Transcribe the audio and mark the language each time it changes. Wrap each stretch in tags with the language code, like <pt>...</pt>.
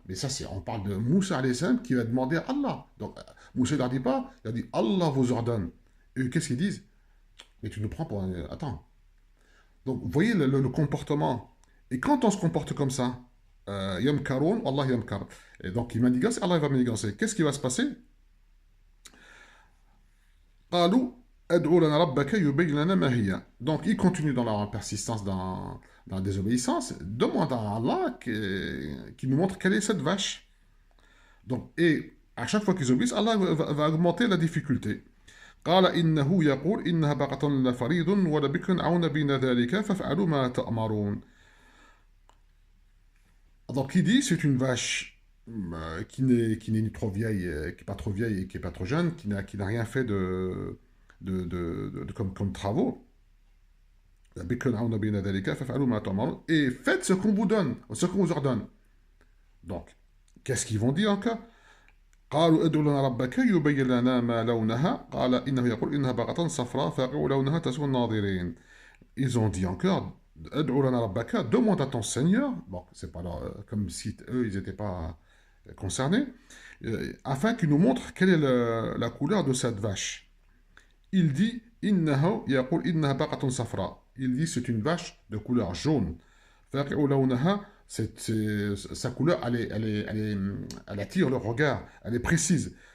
<fr>Mais ça, on parle de Moussa alayhi salam qui va demander à Allah. Donc, Moussa ne leur dit pas, il a dit Allah vous ordonne. Et qu'est-ce qu'ils disent? Mais tu nous prends pour un. Attends. Donc, vous voyez le comportement. Et quand on se comporte comme ça, Yam Karoun, Allah Yam Kar. Et donc, il manigance, Allah va manigancer. Qu'est-ce qui va se passer?</fr> <ar>قالوا ادعوا لنا ربك يبين لنا ما هي.</ar> <fr>Donc, ils continuent dans leur persistance dans la désobéissance. Demande à Allah qui nous montre quelle est cette vache. Donc, et à chaque fois qu'ils obéissent, Allah va augmenter la difficulté.</fr> <ar>قال إنه يقول إنها بقرة لا فريض ولا بكر عون بين ذلك فافعلوا ما تأمرون.</ar> <fr>Donc, il dit c'est une vache qui n'est ni trop vieille, qui n'est pas trop vieille et qui n'est pas trop jeune, qui n'a rien fait comme travaux. Et faites ce qu'on vous donne, ce qu'on vous ordonne. Donc, qu'est-ce qu'ils vont dire encore?</fr> <ar>قالوا ادع لنا ربك يبين لنا ما لونها قال إنه يقول إنها بقرة صفراء فاقع لونها تسوى الناظرين.</ar> <fr>Ils ont dit encore</fr> <ar>ادع لنا ربك,</ar> <fr>demande à ton Seigneur, bon, c'est pas comme si eux ils n'étaient pas concernés, afin qu'il nous montre quelle est la couleur de cette vache. Il dit</fr> <ar>إنه يقول إنها بقرة صفراء.</ar> <fr>Il dit c'est une vache de couleur jaune.</fr> <ar>فاقع لونها,</ar> <fr>sa couleur, elle attire le regard, elle est précise.</fr>